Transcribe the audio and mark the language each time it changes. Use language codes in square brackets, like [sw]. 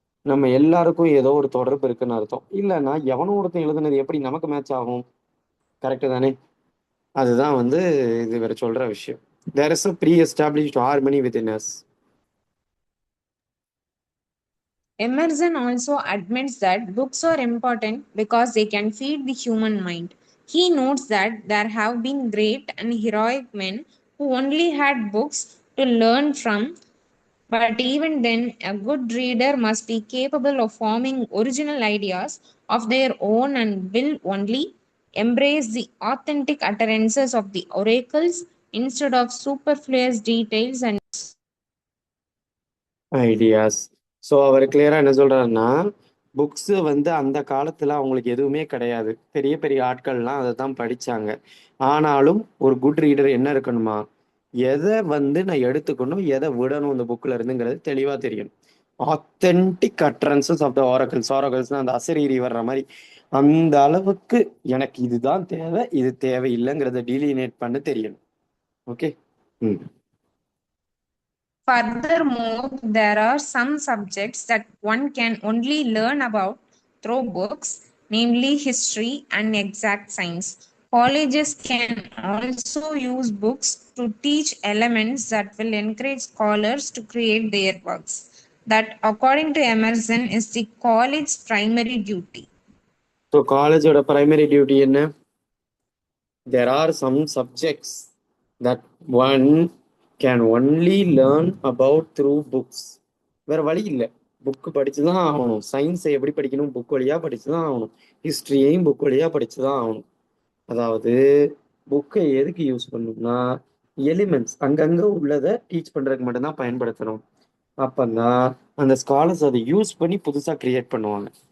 [ta] நம்ம எல்லாருக்கும் ஏதோ ஒரு தொடர்பு இருக்குன்னு அர்த்தம். இல்லைன்னா எவனோ ஒருத்தன் எழுதுனது எப்படி நமக்கு மேட்ச் ஆகும்? கரெக்டு தானே? அதுதான் இது வேற சொல்ற விஷயம். [en] There is a pre-established harmony within us. Emerson also admits that books are important because they can feed the human mind. He notes that there have been great and heroic men who only had books to learn from, but even then, a good reader must be capable of forming original ideas of their own and will only embrace the authentic utterances of the oracles instead of superfluous details and ideas. [ta] So அவர் கிளியரா என்ன சொல்றாருன்னா, books அந்த காலத்துல அவங்களுக்கு எதுவுமே கிடையாது. பெரிய பெரிய ஆட்கள்லாம் அதை தான் படிச்சாங்க. ஆனாலும் ஒரு குட் ரீடர் என்ன இருக்கணுமா, எதை நான் எடுத்துக்கணும், எதை விடணும் இந்த புக்ல இருந்துங்கிறது தெளிவா தெரியணும். [en] Authentic utterances of the oracles. [ta] ஆரக்கல்ஸ்னா அந்த அசரீரி வர்ற மாதிரி அந்த அளவுக்கு எனக்கு இதுதான் தேவை, இது தேவையில்லைங்கிறத டீலினேட் பண்ண தெரியணும். Okay. [en] Furthermore, there are some subjects that one can only learn about through books, namely history and exact science. Colleges can also use books to teach elements that will encourage scholars to create their works. That, according to Emerson, is the college's primary duty. [ta] So காலேஜோட primary duty என்ன? [en] There are some subjects that one can only learn about through books. [ta] வேற வழி இல்லை, book படிச்சு தான் ஆகணும். சயின்ஸை எப்படி படிக்கணும்? புக் வழியா படிச்சு தான் ஆகணும். ஹிஸ்ட்ரியையும் புக் வழியா படிச்சு தான் ஆகணும். அதாவது புக்கை எதுக்கு யூஸ் பண்ணணும்னா, எலிமெண்ட்ஸ் அங்கங்க உள்ளதை டீச் பண்றதுக்கு மட்டும்தான் பயன்படுத்தணும். அப்பந்தான் அந்த ஸ்காலர்ஸ் அதை யூஸ் பண்ணி புதுசா கிரியேட் பண்ணுவாங்க.